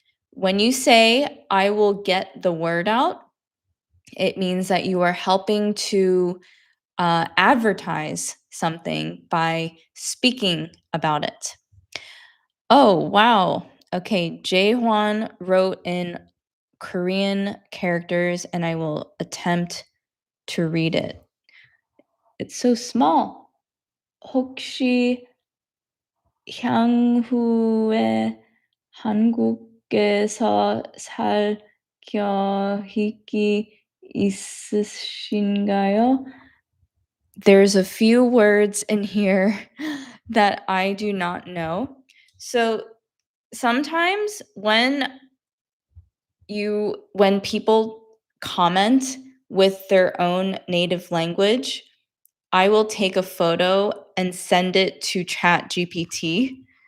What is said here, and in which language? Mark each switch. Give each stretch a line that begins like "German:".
English: When you say I will get the word out, it means that you are helping to advertise something by speaking about it. Oh, wow. Okay, Jae wrote in Korean characters, and I will attempt to read it. It's so small.
Korean: 혹시 향후에 한국에서 살 계획이 있으신가요?
English: There's a few words in here that I do not know. So sometimes when people comment with their own native language, I will take a photo and send it to ChatGPT.